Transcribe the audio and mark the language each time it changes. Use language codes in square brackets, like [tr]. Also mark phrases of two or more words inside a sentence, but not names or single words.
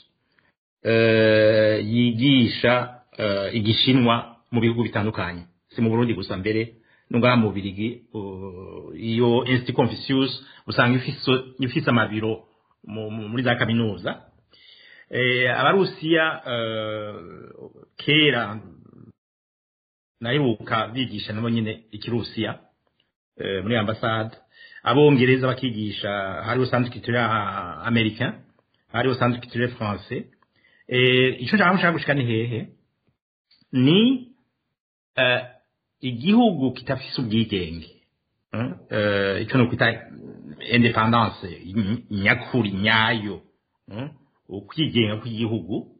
[rn] yigisha igishinwa mu bihugu bitandukanye si mu Burundi gusa mbere nunga mu Birigi iyo Institut Confucius usanga ifise amabiro muri za kaminuza abarusiya kera nayibuka bigisha nabo nyine ikirusiya muri ambassade abongereza bakigisha hariho [fr] centre culturel américain [rn] hariho [fr] centre culturel français [rn] ico cyangwa gushika ni hehe ni igihugu kitafise ubwigenge icyo no kwita independance nyakuri nyayo ukwigenga kw'igihugu